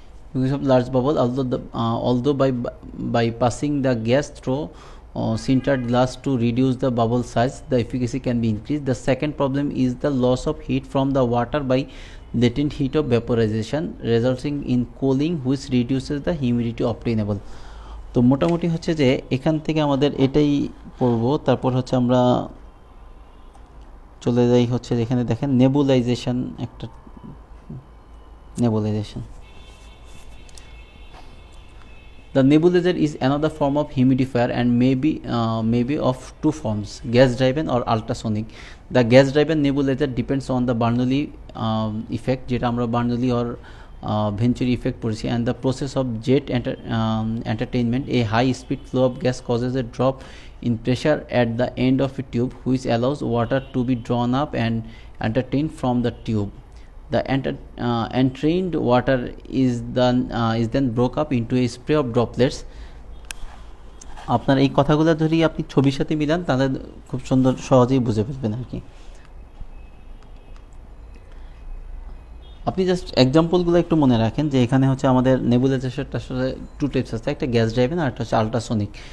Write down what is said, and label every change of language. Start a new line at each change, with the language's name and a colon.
English: frequency of large bubble, although by passing the gas through sintered glass to reduce the bubble size, the efficacy can be increased. The second problem is the loss of heat from the water by latent heat of vaporization, resulting in cooling, which reduces the humidity obtainable.
Bangla: তো মোটামুটি হচ্ছে যে এখান থেকে আমাদের এটাই পড়বো। তারপর হচ্ছে আমরা চলে যাই হচ্ছে এখানে দেখেন নেবুলাইজেশন, একটা nebulisation.
English: The nebulizer is another form of humidifier and may be of two forms: gas driven or ultrasonic. The gas driven nebulizer depends on the Bernoulli effect,
Bangla: যেটা আমরা Bernoulli or Venturi effect পড়েছি,
English: and the process of jet entertainment. A high speed flow of gas causes a drop in pressure at the end of a tube, which allows water to be drawn up and entertained from the tube. The entrained water is then broke up into a spray of droplets.
Bangla: আপনার এই কথাগুলো যদি আপনি ছবির সাথে Milan তাহলে খুব সুন্দর সহজেই বুঝে ফেলবেন আর কি। আপনি জাস্ট এক্সাম্পলগুলো একটু মনে রাখেন যে এখানে হচ্ছে আমাদের নেবুলাইজেশনটা আসলে টু টাইপস আছে, একটা গ্যাস ড্রাইভেন আর একটা হচ্ছে আল্ট্রাসোনিক।